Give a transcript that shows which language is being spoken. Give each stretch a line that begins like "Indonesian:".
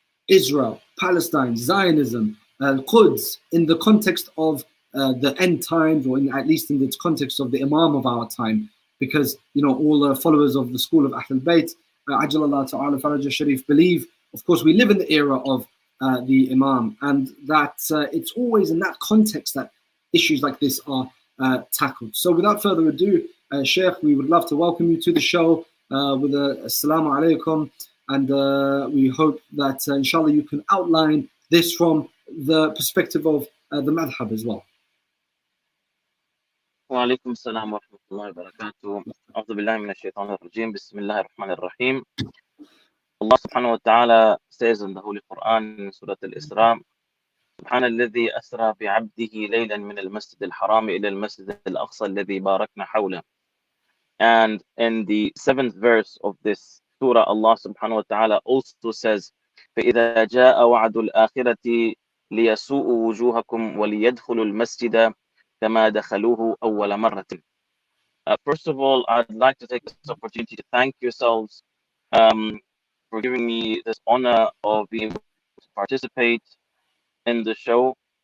English: Israel, Palestine, Zionism, Quds, in the context of the end times, or at least in the context of the Imam of our time, because, you know, all the followers of the school of Ahlul Bayt, Ajalallah Ta'ala Faraj Sharif, believe, of course, we live in the era of the Imam, and that it's always in that context that issues like this are tackled. So without further ado, Sheikh, we would love to welcome you to the show with a Assalamu alaikum, and we hope that inshallah you can outline this from the perspective of the madhab as well.
Arabic: وعليكم السلام ورحمة الله وبركاته. أعوذ بالله من الشيطان الرجيم. بسم الله الرحمن الرحيم.
English: Allah subhanahu wa ta'ala says in the Holy Quran in Surah Al-Isra,
Arabic: سبحان الذي أسرى بعبده ليلا من المسجد الحرام إلى المسجد الأقصى الذي باركنا حوله.
English: And in the 7th verse of this surah, Allah subhanahu wa ta'ala also says,
Arabic: فإذا جاء وعد الآخرة ليسوءوا وجوهكم وليدخلوا المسجد كما دخلوه أول مرة.
English: First of all, I'd like to take this opportunity to thank yourselves for giving me this honor of being able to participate in the show.